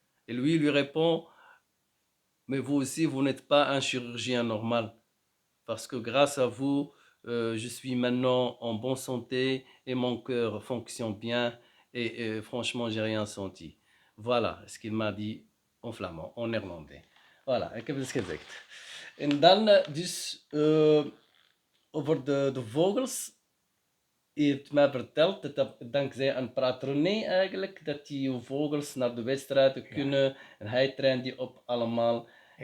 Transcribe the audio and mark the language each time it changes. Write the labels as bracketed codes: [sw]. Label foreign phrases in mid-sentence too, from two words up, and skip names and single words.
[fr] Et lui répond, mais vous aussi, vous n'êtes pas un chirurgien normal. Parce que grâce à vous, je suis maintenant en bonne santé et mon cœur fonctionne bien. Et franchement, j'ai rien senti. Voilà ce qu'il m'a dit en flamand, en néerlandais. Voilà, [nl] ik heb het gezegd. En dan dus over de vogels. Hij heeft mij verteld dat dankzij een patroné eigenlijk, dat die vogels naar de wedstrijden Ja. kunnen. En hij traint die op allemaal. Ik